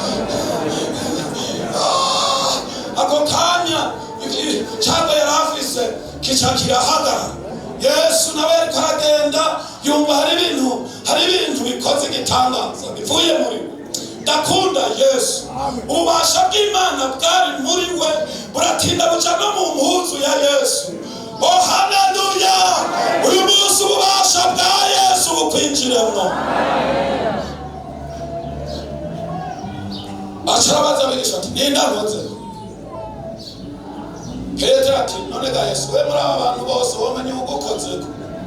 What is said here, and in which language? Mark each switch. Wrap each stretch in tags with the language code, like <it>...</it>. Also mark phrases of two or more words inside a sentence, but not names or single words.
<rn>Ako kanya cyangwa yari afise kica kirahagara. Yesu nawe ariko aragenda, yumva hari ibintu bikoze igitangaza bivuye muri we. Ndakunda Yesu. Ububasha bw'Imana bwari muri we buratinda buca no mu mpuzu ya Yesu. Oh, haleluya. Uyu munsi ububasha bwa Yesu bukwinjiremo. Asharabaza bigisha ati nindaronze. Petero ati none ga Yesu, we muri aba bantu bose womenye ugukozeko.</rn>